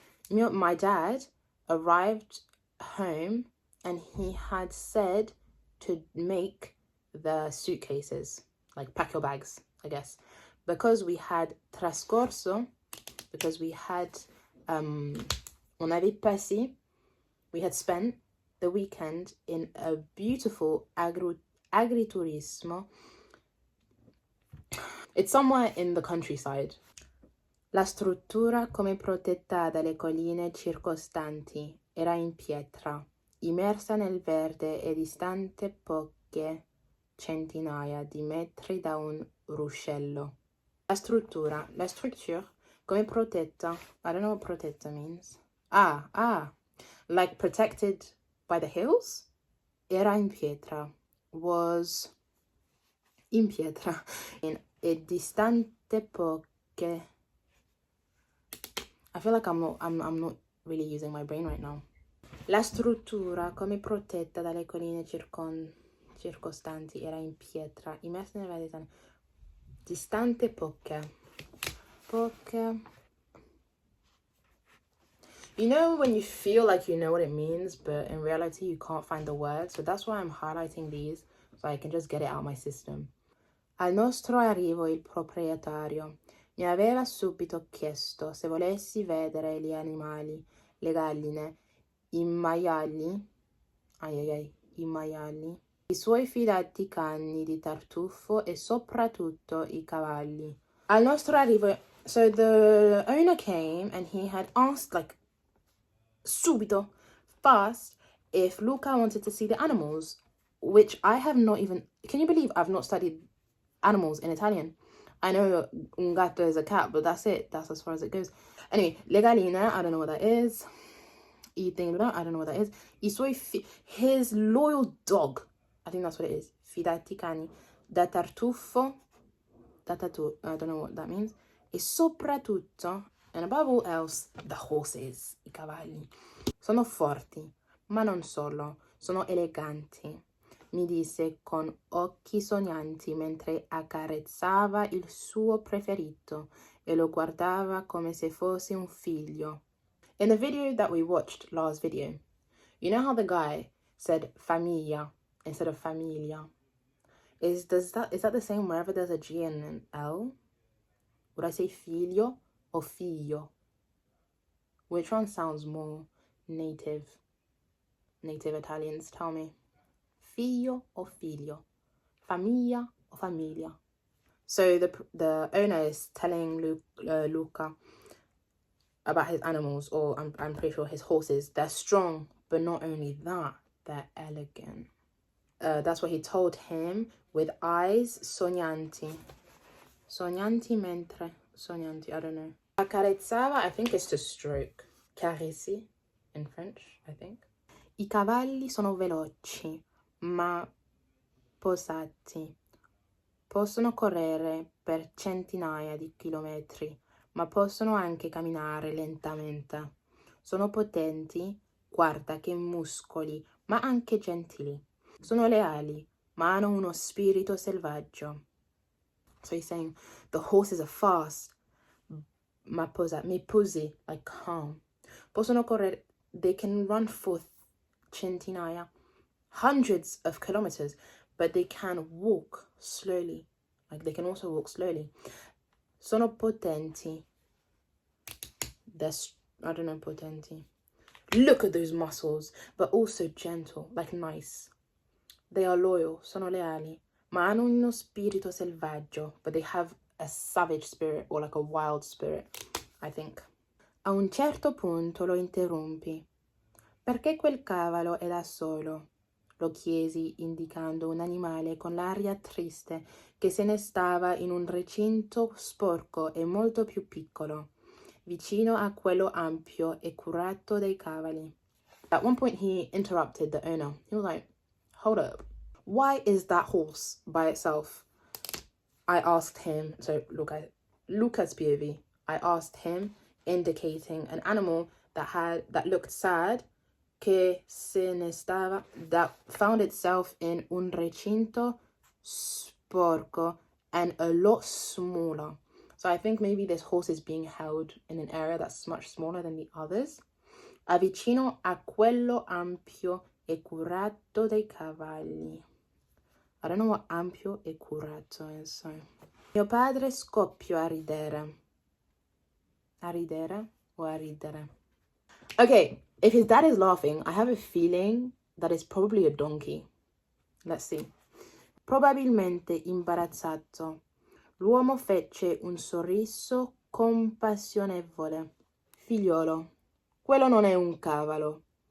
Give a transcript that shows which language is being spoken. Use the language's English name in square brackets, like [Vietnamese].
[English] My dad arrived home and he had said to make the suitcases, like pack your bags, I guess, because we had [Italian] trascorso, [English] because we had [French] on avait passé, [English] we had spent the weekend in a beautiful agriturismo. It's somewhere in the countryside. [Italian] La struttura, come protetta dalle colline circostanti, era in pietra, immersa nel verde e distante poche centinaia di metri da un ruscello. [English] La structure, [Italian] come protetta, [English] I don't know what protetta means. Like protected by the hills? [Italian] Era in pietra, was in pietra, e distante poche. [English] I feel like I'm not really using my brain right now. [Italian] La struttura, come protetta dalle colline circostanti, era in pietra, immersa nel verde, distante poche. [English] You know when you feel like you know what it means, but in reality you can't find the word? So that's why I'm highlighting these, so I can just get it out of my system. [Italian] Al nostro arrivo il proprietario mi aveva subito chiesto se volessi vedere gli animali, le galline, i maiali, i maiali, i suoi fidati cani di tartufo e soprattutto i cavalli. Al nostro arrivo, [English] so the owner came and he had asked, like, [Italian] subito, [English] fast, if Luca wanted to see the animals, which I have not even, can you believe I've not studied animals in Italian? I know [Italian] un gatto [English] is a cat, but that's it. That's as far as it goes. Anyway, [Italian] le galline, [English] I don't know what that is. I don't know what that is. His loyal dog, I think that's what it is. [Italian] Fidati cani da tartufo, [English] I don't know what that means. [Italian] E soprattutto, [English] and above all else, the horses, [Italian] i cavalli. Sono forti, ma non solo, sono eleganti. Mi disse con occhi sognanti mentre accarezzava il suo preferito e lo guardava come se fosse un figlio. [English] In the video that we watched last video, you know how the guy said famiglia instead of familia? Is that the same wherever there's a G and an L? Would I say figlio or figlio? Which one sounds more native? Native Italians, tell me. Figlio or figlio? Famiglia or familia? So the owner is telling Luca about his animals, or I'm pretty sure his horses. They're strong, but not only that, they're elegant. That's what he told him with eyes sognanti. [Italian] Sognanti mentre, [English] sognanti, I don't know. Accarezzava, I think it's to stroke. Caressi in French, I think. [Italian] I cavalli sono veloci, ma posati. Possono correre per centinaia di chilometri, ma possono anche camminare lentamente. Sono potenti, guarda che muscoli, ma anche gentili. Sono leali, ma hanno uno spirito selvaggio. [English] So he's saying the horses are fast, [Italian] ma posi, [English] like calm. [Italian] Possono correre, [English] they can run for centinaia, hundreds of kilometers, but they can walk slowly. Like they can also walk slowly. [Italian] Sono potenti. [English] I don't know, potenti. Look at those muscles, but also gentle, like nice. They are loyal, [Italian] sono leali, ma hanno uno spirito selvaggio, [English] but they have a savage spirit, or like a wild spirit, I think. [Italian] A un certo punto lo interrompi. Perché quel cavallo è da solo? Lo chiesi indicando un animale con l'aria triste che se ne stava in un recinto sporco e molto più piccolo, vicino a quello ampio e curato dei cavalli. [English] At one point he interrupted the owner. He was like, hold up, why is that horse by itself? I asked him, so Luca's POV, I asked him, indicating an animal that looked sad, [Italian] che se ne stava, [English] that found itself in [Italian] un recinto sporco [English] and a lot smaller. So I think maybe this horse is being held in an area that's much smaller than the others. [Italian] Avvicino a quello ampio e curato dei cavalli. [English] I don't know what [Italian] ampio e curato [English] is, so. [Italian] Mio padre scoppiò a ridere. A ridere o a ridere? [English] Okay, if his dad is laughing, I have a feeling that it's probably a donkey. Let's see. [Italian] Probabilmente imbarazzato, l'uomo fece un sorriso compassionevole. Figliolo, quello non è un cavallo.